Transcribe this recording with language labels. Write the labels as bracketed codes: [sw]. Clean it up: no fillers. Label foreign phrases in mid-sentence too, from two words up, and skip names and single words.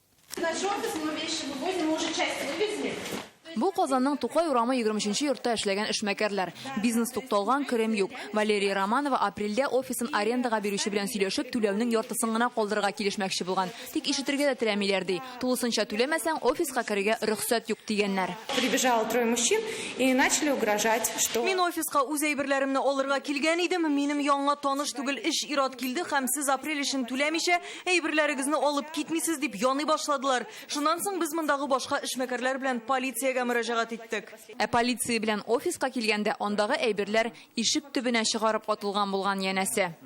[tt] Бу Казанның Тукай урамы 23-нче йортта эшләгән эшмәкәрләр. Бизнес тукталган, крем юк. Валерия Романова апрельдә офисын арендага бирүче белән сөйләшеп, түләүнең яртысын гына калдырырга килешмәкче булган. Тик ишетергә дә теләмиләр ди. Тулысынча түләмәсәң, офиска керергә рөхсәт юк дигәннәр. [ru] Прибежало 3 мужчин и начали угрожать, что... [tt] Мин офиска үз әйберләремне алырга килгән идем. Минем яңа таныш түгел эш ират килде һәм сез апрель өчен түләмичә әйберләрегезне алып китмисез дип яный башладылар. Шуннан соң без мондагы башка эшмәкәрләр белән полициягә мөрәҗәгать иттек. Полиция белән офиска килгәндә андагы әйберләр ишек төбенә чыгарып атылган булган янәсе.